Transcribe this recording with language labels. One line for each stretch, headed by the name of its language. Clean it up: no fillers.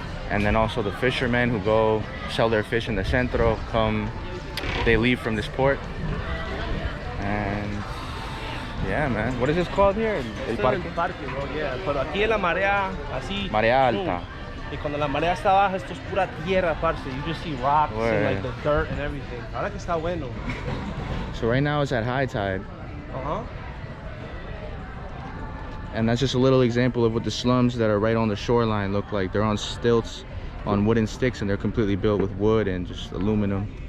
English: And then also the fishermen who go sell their fish in the centro they leave from this port. And yeah, man, what is this called here?
Spanish: El parque? El parque,
English: bro, yeah.
Spanish: Pero aquí en la marea, así. Marea alta. Y cuando la marea está baja, esto es pura tierra, parce.
English: You just see rocks and like the dirt and everything.
Spanish: Ahora que está bueno.
English: So right now it's at high tide. Uh-huh. And that's just a little example of what the slums that are right on the shoreline look like. They're on stilts, on wooden sticks, and they're completely built with wood and just aluminum.